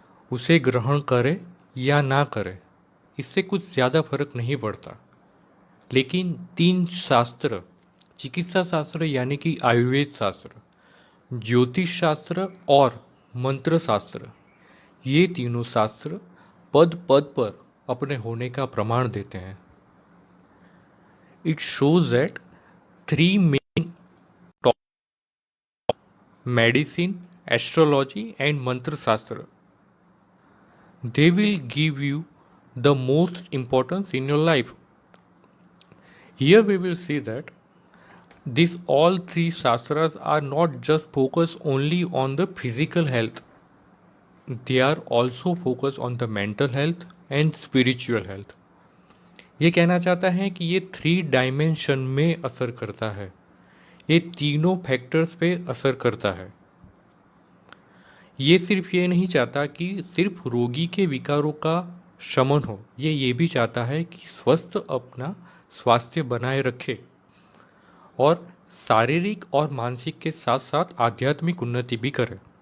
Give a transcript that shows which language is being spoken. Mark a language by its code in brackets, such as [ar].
[hi] उसे ग्रहण करे या ना करे इससे कुछ ज़्यादा फर्क नहीं पड़ता, लेकिन तीन शास्त्र, चिकित्सा शास्त्र यानी कि आयुर्वेद शास्त्र, ज्योतिष शास्त्र और मंत्र शास्त्र, ये तीनों शास्त्र पद पद पर अपने होने का प्रमाण देते हैं। [en] It shows that three main topics: medicine, astrology and mantra shastra. They will give you the most importance in your life. Here we will see that these all three shastras are not just focused only on the physical health. They are also focused on the mental health and spiritual health. [hi] ये कहना चाहता है कि ये 3 dimension में असर करता है, ये तीनों फैक्टर्स पे असर करता है। ये सिर्फ ये नहीं चाहता कि सिर्फ रोगी के विकारों का शमन हो, ये भी चाहता है कि स्वस्थ अपना स्वास्थ्य बनाए रखे और शारीरिक और मानसिक के साथ साथ आध्यात्मिक उन्नति भी करे।